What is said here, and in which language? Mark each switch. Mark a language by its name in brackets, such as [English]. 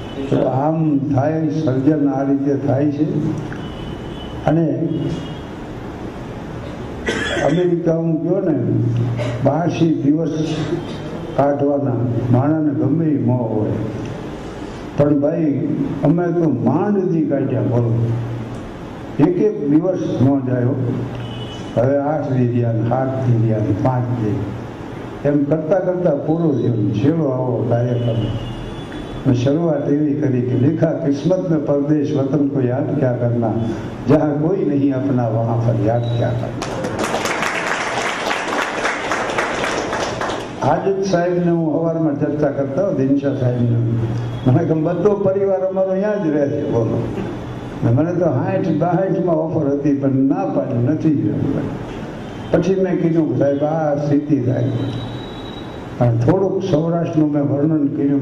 [Gujarati] તો આમ થાય, સર્જન આ રીતે થાય છે. અને અમેરિકા હું ગયો ને, 82 દિવસ કાઢવાના માણસને ગમે એ મોહ હોય, પણ ભાઈ અમે તો માંડથી કાઢ્યા. બોલો, એક દિવસ ન જાય. હવે 8 દી રહ્યા, 7 દી રહ્યા, 5 દી, એમ કરતા કરતા પૂરો થયો. છેલ્લો આવો કાર્યક્રમ શરૂઆત એવી કરી કે [Hindi] लिखा किस्मत में परदेश वतन को याद क्या करना, जहाँ कोई नहीं अपना वहाँ पर याद क्या करना. [Gujarati] આજ જ સાહેબને હું સવારમાં ચર્ચા કરતા હોય, દિનશા સાહેબને. મને કે બધો પરિવાર અમારો ત્યાં જ રહે છે. બોલો, મને તો 60-62 ઓફર હતી, પણ ના પાડી, નથી રહ્યું. પછી મેં કીધું કે સાહેબ આ સ્થિતિ થાય. અને થોડુંક સૌરાષ્ટ્રનું મેં વર્ણન કર્યું.